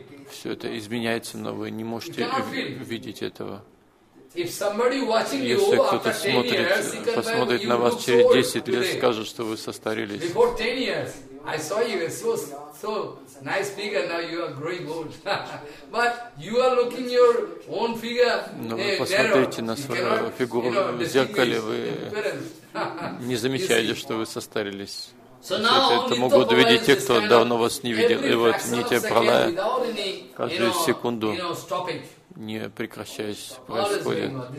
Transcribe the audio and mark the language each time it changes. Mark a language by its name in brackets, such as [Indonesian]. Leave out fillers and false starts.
[Russian] Все это изменяется, но вы не можете видеть этого. Если кто-то смотрит, посмотрит на вас через 10 лет, скажет, что вы состарились. [English] I saw you were so nice figure. Now you are growing old, but you are looking your own figure. [Russian] Но вы посмотрите на свою фигуру в зеркале, вы не замечаете, что вы состарились. [English] So now, [Russian] это могут видеть те, кто давно вас не видел. И вот нитья пралая каждую секунду не прекращаясь происходит.